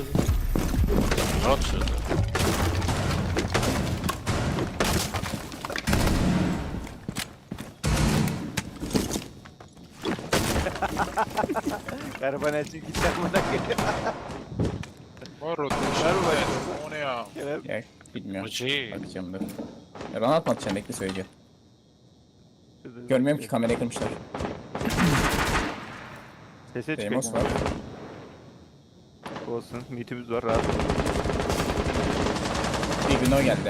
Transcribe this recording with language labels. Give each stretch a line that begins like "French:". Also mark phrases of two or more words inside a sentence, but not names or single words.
Turkish: Rahat şurada Gariban elçin gitti amına koyayım.
Persian: ما رو اون ya
Turkish: Kerem. Ya, bilmiyorum. Hacı. Bakacağım dur. Ya bana atmayacağım bekle söyleyeceğim. Görmüyorum ki kamerayı kırmışlar. Sese Demos çıkıyor. var. Olsun. Mitimiz var rahat. Bir gün o geldi.